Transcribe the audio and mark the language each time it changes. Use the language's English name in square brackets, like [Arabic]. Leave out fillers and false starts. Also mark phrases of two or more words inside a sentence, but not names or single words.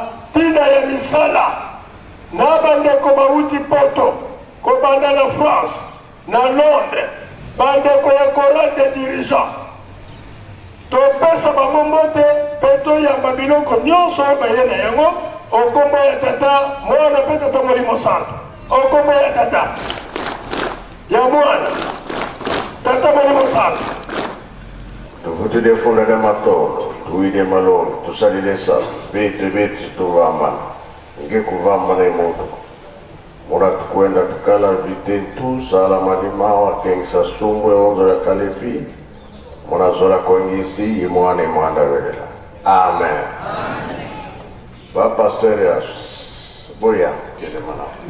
[Lingala] tina ya misala na bandeko bauti poto kobanda na France na Londres bandeko ya [French] chorale de dirigeants [Lingala] topesa bango mbote mpe toyamba biloko nyonso oyo baye na yango okombo ya tata mwana mpe tata molimo santu okombo ya tata ya mwana tata molimo santu [Kongo] tuvutile funda de matolo tuwile malongo tusalile sala biti tuvambana nge kuvambana imoto mura tukwenda tukala vitentu sala malimawa kengisa sumbwe onzo ya kalepi muna zola kwengisi imwane mwanda welela amen Papa Serias boya kile manao